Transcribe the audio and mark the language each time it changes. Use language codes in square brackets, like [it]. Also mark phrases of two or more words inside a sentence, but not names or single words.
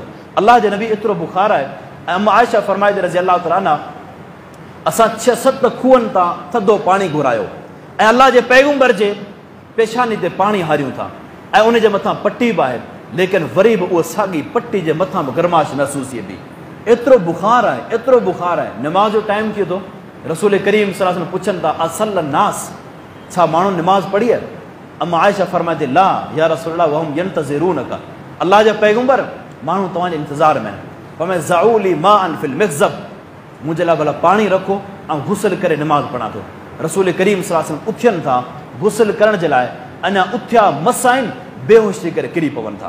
[sd] अलाह जे नबी एतिरो बुख़ार आहे। ऐं अम्मा आयशा फरमाए [ar] رضي الله تعالى عنها, [sd] असां 6-7 खूहनि तां थधो पाणी घुरायो ऐं अलाह जे पैगंबर जे पेशानी ते पाणी हारियूं था, ऐं उन जे मथां पटी बि आहे, लेकिन वरी बि उहा साॻी पटी जे मथां बि गरमाश महसूस थिए पई। एतिरो बुख़ार आहे, एतिरो बुख़ार आहे। निमाज़ जो टाइम थिए थो, रसूल करीम [ar] صلى الله عليه وسلم [sd] पुछनि था, [ar] أصل الناس, [sd] छा माण्हू निमाज़ पढ़ी आहे? अम्मा आयशा फरमाए थी, [ar] لا يا رسول الله وهم ينتظرونك, [sd] अलाह जा पैगंबर माण्हू तव्हांजे इंतज़ार में आहिनि। फरमाए [ar] ضعوا لي ماء في المخضب, [sd] मुंहिंजे लाइ भला पाणी रखो ऐं गुस्ल करे निमाज़ पढ़ां थो। रसूल करीम [ar] صلى الله عليه وسلم [sd] उथियनि था गुस्ल करण जे लाइ, अञा उथिया मस आहिनि, बेहोश थी करे किरी पवनि था।